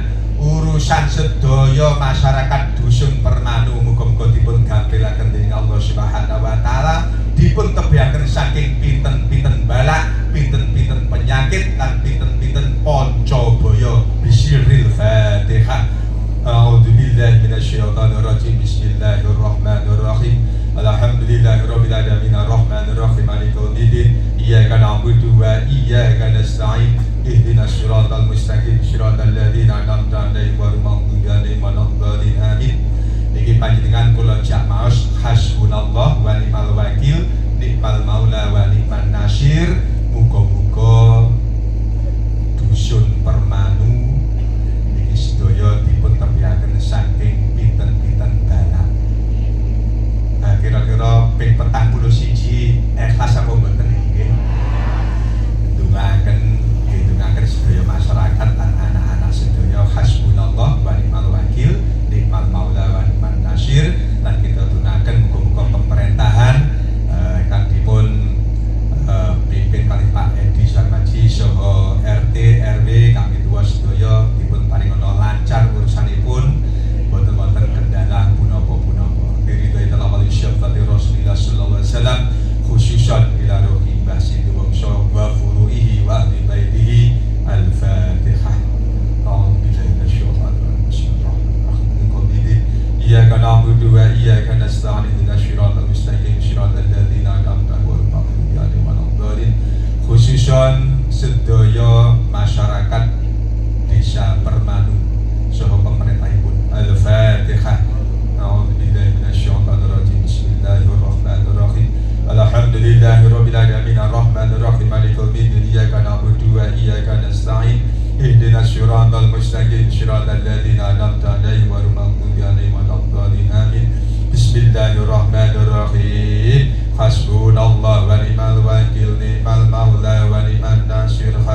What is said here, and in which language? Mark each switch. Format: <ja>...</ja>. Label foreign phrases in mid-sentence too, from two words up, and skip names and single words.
<jv>Urusan sedaya masyarakat dusun Permanu muga-muga dipun gampilaken dening</jv> <ar>الله سبحانه وتعالى,</ar> <jv>dipun tebihaken saking pinten-pinten balak, pinten-pinten penyakit lan pinten-pinten pancabaya.</jv> <ar>بسم الله الفاتحة. أعوذ بالله من الشيطان الرجيم. بسم الله الرحمن الرحيم. الحمد لله رب العالمين الرحمن الرحيم مالك يوم الدين. إياك نعبد وإياك نستعين. اهدنا الصراط المستقيم صراط الذين أنعمت عليهم غير المغضوب عليهم ولا الضالين. Amin.</ar> <jv>Niki panjenengan kula jak maos</jv> <ar>حسبنا الله ونعم الوكيل، نعم المولى ونعم النصير.</ar> <jv>Muga-muga dusun Permanu niki sedaya dipun tebihaken saking pinten-pinten balak. Kira-kira ping 41 ikhlas apa mboten niki? Ndongaken sedaya masyarakat lan anak-anak sedaya</jv> <ar>حسبنا الله ونعم الوكيل، نعم المولى ونعم النصير.</ar> <jv>Lan kita tunaken muga-muga pemerintahan kang dipun pimpin kalih Pak Edi Suharmaji saha RT RW kami tuwa sedaya dipun paringana lancar urusanipun, boten-boten kendala punapa-punapa.</jv> <ar>Diridhoi الله ولشفاعة رسول الله صلى الله عليه وسلم خصوصا إلى روح Mbah Sindu Wongso وفروعه وأهل بيته. الفاتحة. أعوذ بالله من الشيطان الرجيم. بسم الله الرحمن الرحيم. إياك نعبد وإياك نستعين. اهدنا الصراط المستقيم صراط الذين أنعمت عليهم ولا الضالين.</ar> <jv>Khususan sedaya masyarakat desa Permanu saha pemerintahipun.</jv> <ar>الفاتحة. أعوذ بالله من الشيطان الرجيم. بسم الله الرحمن الرحيم. الحمد لله رب العالمين الرحمن الرحيم مالك يوم الدين. إياك نعبد وإياك نستعين. اهدنا الصراط المستقيم صراط الذين أنعمت عليهم غير المغضوب عليهم ولا الضالين. Amin. بسم الله الرحمن الرحيم. حسبنا الله ونعم الوكيل، نعم المولى ونعم النصير.</ar>